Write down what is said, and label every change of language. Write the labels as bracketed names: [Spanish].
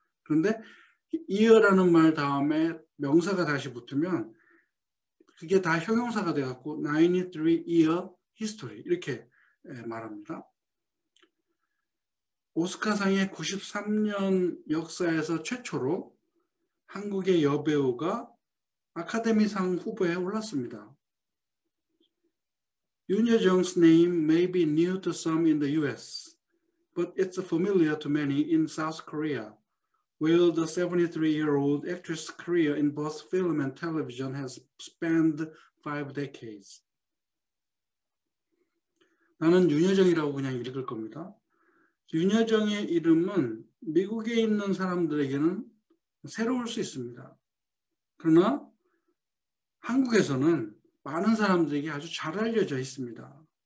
[Korean] 그런데 year라는 말 다음에 명사가 다시 붙으면 그게 다 형용사가 돼갖고 [English] 93 year history [Korean] 이렇게 말합니다. 오스카상의 93년 역사에서 최초로 한국의 여배우가 아카데미상 후보에 올랐습니다. [English] 윤여정's name may be new to some in the US, but it's familiar to many in South Korea, where the 73-year-old actress' career in both film and television has spanned 5 decades. [Korean] 나는 윤여정이라고 그냥 읽을 겁니다. 윤여정의 이름은 미국에 있는 사람들에게는 새로울 수 있습니다. 그러나 한국에서는 많은 사람들에게 아주 잘 알려져 있습니다.